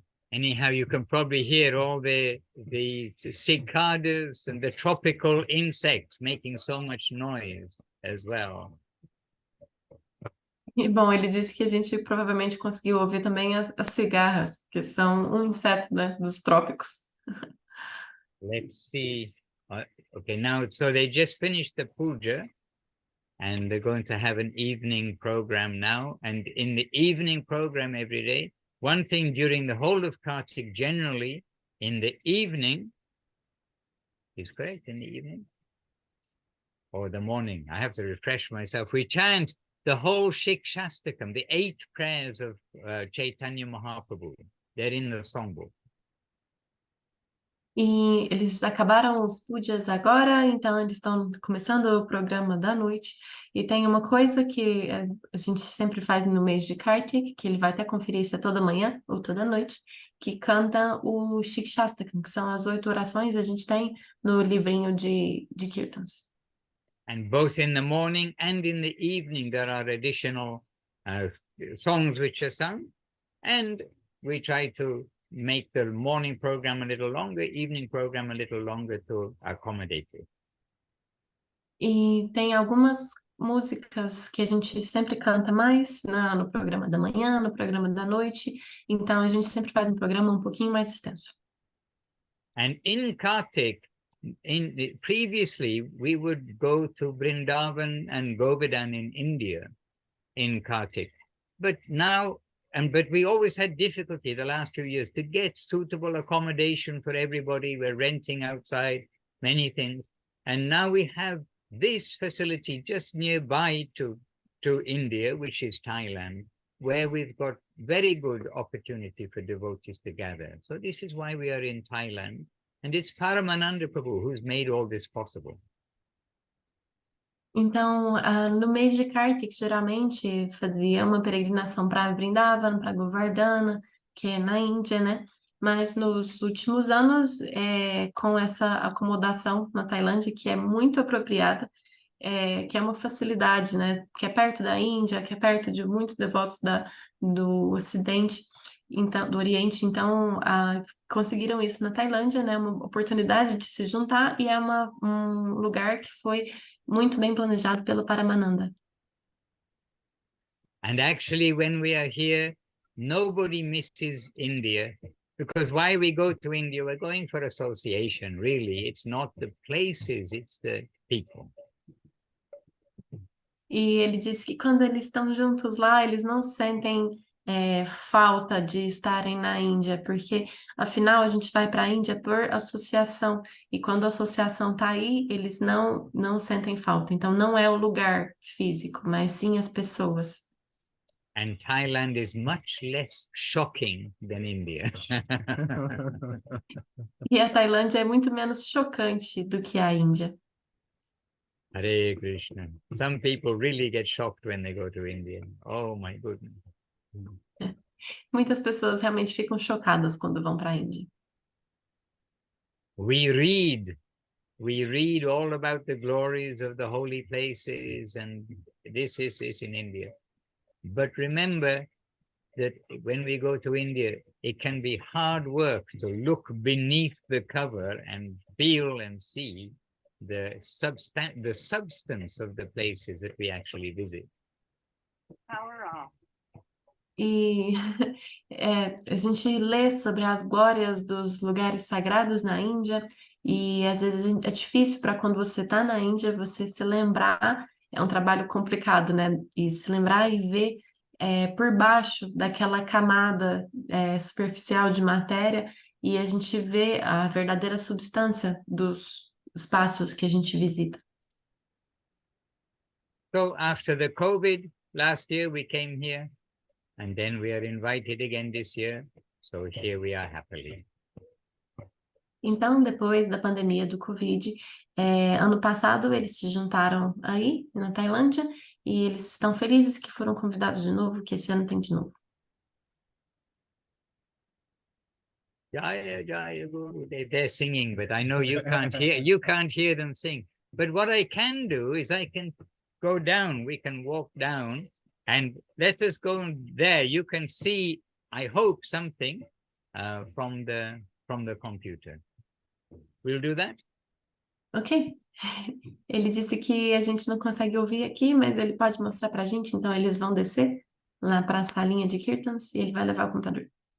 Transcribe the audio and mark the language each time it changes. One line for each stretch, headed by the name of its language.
English: Anyhow, you can probably hear all the cicadas and the tropical insects making so much noise as well.
Portuguese: E, bom, ele disse que a gente provavelmente conseguiu ouvir também as cigarras, que são um inseto, né, dos trópicos.
English: Let's see. Okay, now, so they just finished the puja and they're going to have an evening program now. And in the evening program every day, one thing during the whole of Kartik, generally in the evening, is correct, in the evening? Or the morning, I have to refresh myself. We chant the whole Shikshastakam, the 8 prayers of Chaitanya Mahaprabhu. They're in the songbook.
Portuguese: E eles acabaram os pujas agora, então eles estão começando o programa da noite. E tem uma coisa que a gente sempre faz no mês de Kartik, que ele vai até conferir se é toda manhã ou toda noite, que canta o Shikshastakam, que são as 8 orações que a gente tem no livrinho de Kirtans.
English: And both in the morning and in the evening, there are additional songs which are sung. And we try to make the morning program a little longer, evening program a little longer to accommodate it.
Portuguese: E tem algumas músicas que a gente sempre canta mais no programa da manhã, no programa da noite, então a gente sempre faz um programa um pouquinho mais extenso.
English: And in Kartik, previously we would go to Vrindavan and Govardhan in India in Kartik, but now but we always had difficulty the last 2 years to get suitable accommodation for everybody. We're renting outside many things, and now we have this facility just nearby to India, which is Thailand, where we've got very good opportunity for devotees to gather. So this is why we are in Thailand, and it's Paramananda Prabhu who's made all this possible.
Portuguese: Então, no mês de Kartik, geralmente fazia uma peregrinação para Vrindavan, para Govardhana, que é na Índia, né? Mas nos últimos anos, com essa acomodação na Tailândia, que é muito apropriada, que é uma facilidade, né? Que é perto da Índia, que é perto de muitos devotos do Ocidente, então, do Oriente, então conseguiram isso na Tailândia, né? Uma oportunidade de se juntar e é um lugar que foi muito bem planejado pelo Paramananda.
English: And actually, when we are here, nobody misses India, because why we go to India, we're going for association, really. It's not the places, it's the people.
Portuguese: E ele disse que quando eles estão juntos lá, eles não sentem falta de estarem na Índia, porque afinal a gente vai para a Índia por associação, e quando a associação está aí, eles não sentem falta. Então não é o lugar físico, mas sim as pessoas.
English: And Thailand is much less shocking than India.
Portuguese: E a Tailândia é muito menos chocante do que a Índia.
English: Hare Krishna. Some people really get shocked when they go to India. Oh my goodness.
Portuguese: Muitas pessoas realmente ficam chocadas quando vão para a Índia.
English: We read we read all about the glories of the holy places and this in India. But remember that when we go to India, it can be hard work to look beneath the cover and feel and see the substance of the places that we actually visit. Power off.
Portuguese: E a gente lê sobre as glórias dos lugares sagrados na Índia, e às vezes é difícil para quando você está na Índia você se lembrar, é um trabalho complicado, né? E se lembrar e ver por baixo daquela camada superficial de matéria, e a gente vê a verdadeira substância dos espaços que a gente visita.
English: So after the COVID, last year we came here, and then we are invited again this year. So here we are happily.
Portuguese: Então, depois da pandemia do Covid, ano passado eles se juntaram aí, na Tailândia, e eles estão felizes que foram convidados de novo, que esse ano tem de novo.
English: Jaya, Jaya, Guru. They're singing, but I know you can't hear them sing. But what I can do is I can go down, we can walk down, and let us go there. You can see, I hope, something from the computer. We'll do that? Ok.
Portuguese: Ele disse que a gente não consegue ouvir aqui, mas ele pode mostrar pra gente, então eles vão descer lá para a salinha de Kirtans e ele vai levar o computador.